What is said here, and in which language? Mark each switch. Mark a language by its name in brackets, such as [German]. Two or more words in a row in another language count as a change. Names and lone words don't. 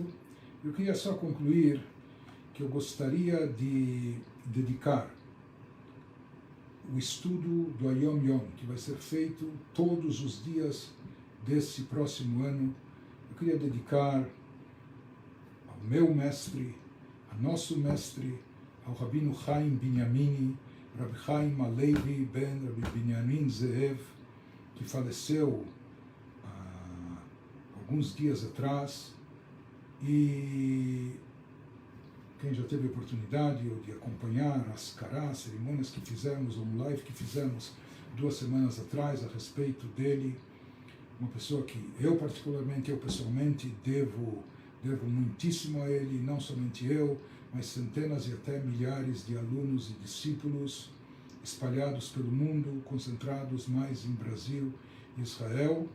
[Portuguese] Eu queria só concluir que eu gostaria de dedicar o estudo do Ayom Yom, que vai ser feito todos os dias desse próximo ano. Eu queria dedicar ao meu mestre, ao nosso mestre, ao Rabino Chaim Binyamini, Rabbi Chaim Alevi ben Rabbi Binyamin Zeev, que faleceu há alguns dias atrás, e quem já teve a oportunidade de acompanhar as Ascará, cerimônias que fizemos, um live que fizemos 2 semanas atrás a respeito dele, uma pessoa que eu pessoalmente devo muitíssimo a ele, não somente eu, mas centenas e até milhares de alunos e discípulos espalhados pelo mundo, concentrados mais em Brasil e Israel.